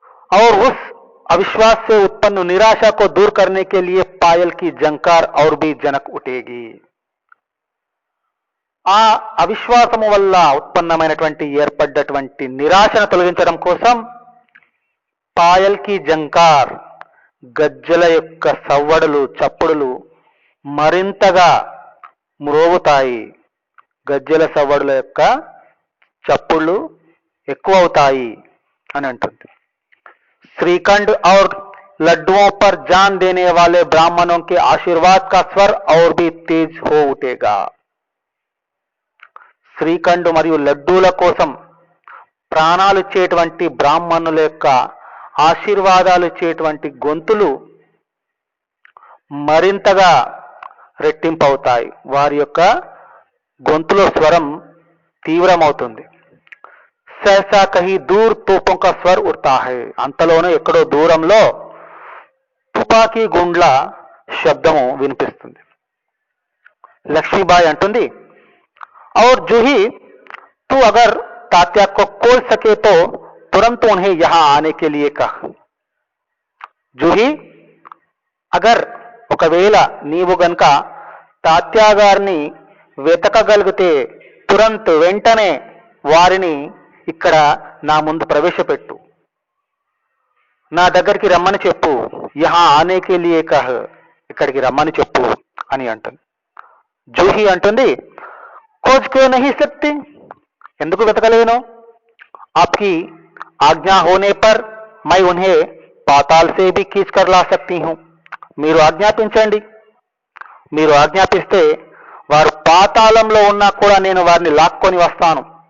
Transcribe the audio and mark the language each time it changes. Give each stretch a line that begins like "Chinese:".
Hindi: और उस अविश्वास से उत्पन्न निराशा को दूर करने के लिए पायल की झंकार और भी जनक उठेगी.
Telugu: ఆ అవిశ్వాసము వల్ల ఉత్పన్నమైనటువంటి ఏర్పడ్డటువంటి నిరాశను తొలగించడం కోసం పాయల్ కి జంకార్, గజ్జల యొక్క సవ్వడులు, చప్పుడులు మరింతగా మ్రోగుతాయి. గజ్జల సవ్వడుల యొక్క చప్పుళ్ళు ఎక్కువ అవుతాయి అని అంటుంది.
Hindi: श्रीखंड और लड्डुओं पर जान देने वाले ब्राह्मणों के आशीर्वाद का स्वर और भी तेज हो उठेगा.
Telugu: శ్రీఖండ్ మరియు లడ్డూల కోసం ప్రాణాలు ఇచ్చేటువంటి బ్రాహ్మణుల యొక్క ఆశీర్వాదాలు ఇచ్చేటువంటి గొంతులు మరింతగా రెట్టింపవుతాయి. వారి యొక్క గొంతులో స్వరం తీవ్రమవుతుంది.
Hindi: సహసా కహీ దూర్ తోపం కా స్వర్ ఉఠతా హై,
Telugu: అంతలోనే ఎక్కడో దూరంలో తుపాకీ గుండ్ల శబ్దము వినిపిస్తుంది. లక్ష్మీబాయి అంటుంది,
Hindi: और जूही तू अगर तात्या को खोल सके तो तुरंत उन्हें यहां आने के लिए कह.
Telugu: जूही, అగర్ ఒకవేళ నీవు గనక తాత్యా గారిని వెతకగలిగితే తురంత్ వెంటనే వారిని ఇక్కడ నా ముందు ప్రవేశపెట్టు, నా దగ్గరికి రమ్మని చెప్పు.
Hindi: యహా ఆనేకే లియే కహ్,
Telugu: ఇక్కడికి రమ్మని చెప్పు అని అంటుంది.
Hindi: జూహి అంటుంది, खोज क्यों नहीं सकती,
Telugu: ఎందుకు వెతకలేను?
Hindi: आपकी आज्ञा होने पर मैं उन्हें पाताल से भी खींच कर ला सकती हूं.
Telugu: మీరు ఆజ్ఞాపించండి, మీరు ఆజ్ఞాపిస్తే వారు పాతాళంలో ఉన్నా కూడా నేను వారిని లాక్కొని వస్తాను.